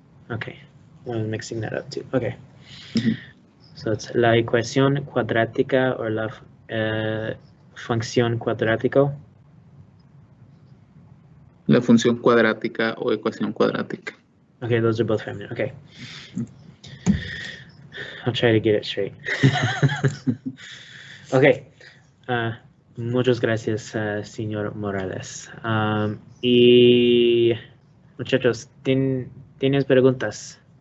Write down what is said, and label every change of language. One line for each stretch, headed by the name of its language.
English: Okay, I'm mixing that up too. Okay. So it's
Spanish: la ecuación cuadrática
English: or
Spanish: la función cuadrático. La función cuadrática o ecuación cuadrática.
English: Okay, those are both feminine. Okay. I'll try to get it straight. Okay.
Spanish: Muchas gracias, señor Morales. Y muchachos, ¿tienes preguntas?